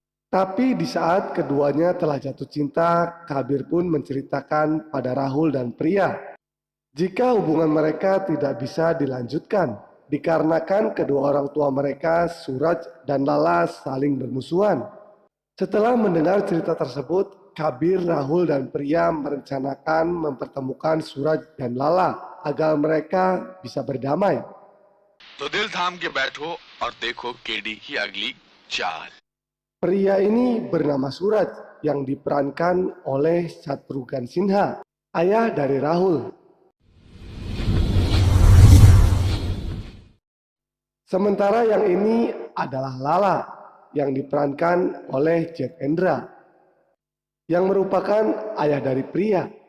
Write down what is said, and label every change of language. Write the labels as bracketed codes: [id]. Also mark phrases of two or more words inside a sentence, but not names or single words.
[id] Tapi di saat keduanya telah jatuh cinta, Kabir pun menceritakan pada Rahul dan Priya jika hubungan mereka tidak bisa dilanjutkan dikarenakan kedua orang tua mereka, Suraj dan Lala, saling bermusuhan. Setelah mendengar cerita tersebut, Kabir, Rahul dan Priya merencanakan mempertemukan Suraj dan Lala agar mereka bisa berdamai. [hi] तो दिल थाम के बैठो और देखो केडी की अगली चाल। [id] Pria ini bernama Suraj yang diperankan oleh Shatrughan Sinha, ayah dari Rahul. Sementara yang ini adalah Lala yang diperankan oleh Jet Endra yang merupakan ayah dari Priya.